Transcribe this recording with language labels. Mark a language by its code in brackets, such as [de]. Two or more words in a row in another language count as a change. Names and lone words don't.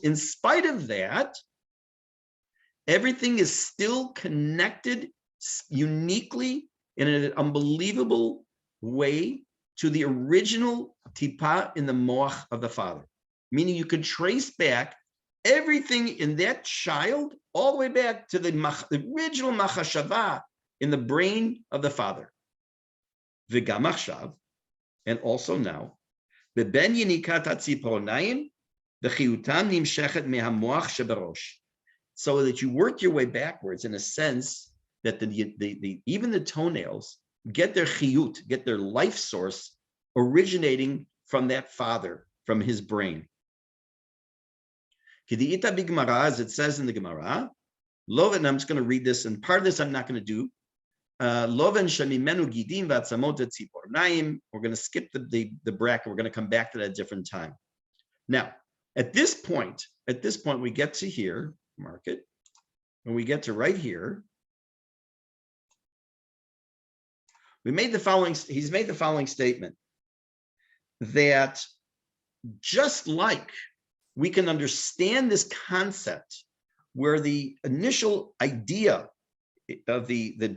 [en] In spite of that, everything is still connected uniquely in an unbelievable way to the original tipa in the moach of the father. Meaning you can trace back everything in that child all the way back to the original machashava in the brain of the father. [he] וגם עכשיו, [en] and also now, [he] בבן יניקת הציפורניים, וחיותם נמשכת מהמוח שבראש. [en] So that you work your way backwards in a sense that even the toenails get their chiyut, get their life source originating from that father, from his brain. [he] כדאיתא בגמרא, [en] as it says in the Gemara, Loven, I'm just going to read this, and part of this I'm not going to do. [he] לובן שממנו גידים ועצמות וציפורניים. [en] We're going to skip the bracket. We're going to come back to that at a different time. Now, at this point, we get to here, mark it, when we get to right here, he's made the following statement, that just like we can understand this concept where the initial idea of the